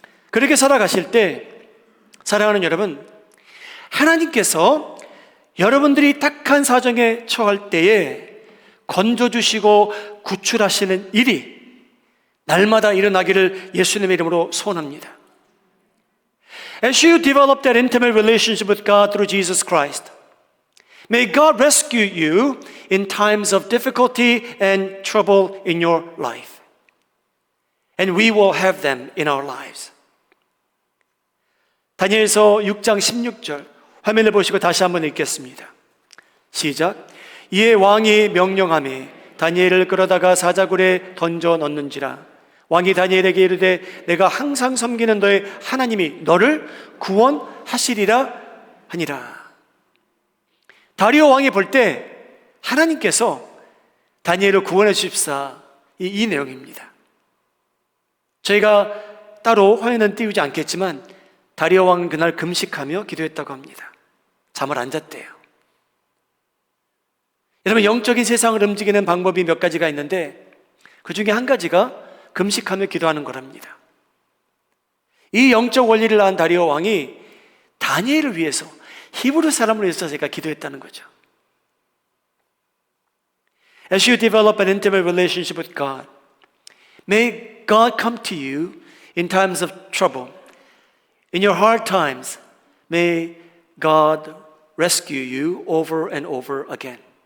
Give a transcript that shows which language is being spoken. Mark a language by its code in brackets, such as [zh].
[ko] 그렇게 살아가실 때 사랑하는 여러분, 하나님께서 여러분들이 딱한 사정에 처할 때에 건져주시고 구출하시는 일이 날마다 일어나기를 예수님의 이름으로 소원합니다. [en] As you develop that intimate relationship with God through Jesus Christ, may God rescue you in times of difficulty and trouble in your life. And we will have them in our lives. [ko] 다니엘서 6장 16절 화면을 보시고 다시 한번 읽겠습니다. 시작. 이에 왕이 명령하며 다니엘을 끌어다가 사자굴에 던져 넣는지라. 왕이 다니엘에게 이르되 내가 항상 섬기는 너의 하나님이 너를 구원하시리라 하니라. 다리오 왕이 볼 때 하나님께서 다니엘을 구원해 주십사, 이 내용입니다. 저희가 따로 화면은 띄우지 않겠지만 다리오 왕은 그날 금식하며 기도했다고 합니다. 잠을 안 잤대요. 여러분, 영적인 세상을 움직이는 방법이 몇 가지가 있는데 그 중에 한 가지가 금식하며 기도하는 거랍니다. 이 영적 원리를 낳은 다리오 왕이 다니엘을 위해서, 히브리 사람을 위해서 제가 기도했다는 거죠. [en] As you develop an intimate relationship with God, may God come to you in times of trouble. In your hard times, may God rescue you over and over again.